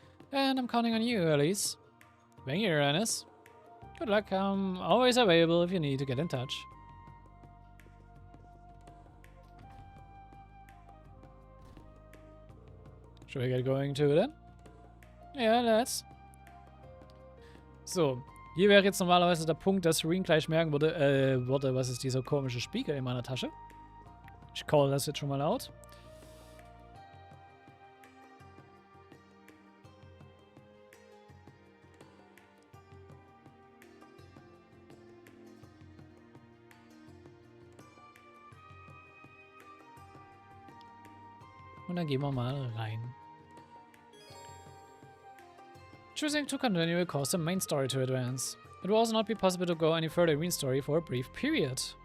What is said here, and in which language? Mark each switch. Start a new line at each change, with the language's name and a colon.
English: And I'm counting on you, Elise. Thank you, Uranus. Good luck. I'm always available if you need to get in touch. Should we get going too then? Ja, let's.
German: So, hier wäre jetzt normalerweise der Punkt, dass Serene gleich merken würde, was ist dieser komische Spiegel in meiner Tasche. Ich call das jetzt schon mal out. Und dann gehen wir mal rein.
English: Choosing to continue will cause the main story to advance. It will also not be possible to go any further in the story for a brief period.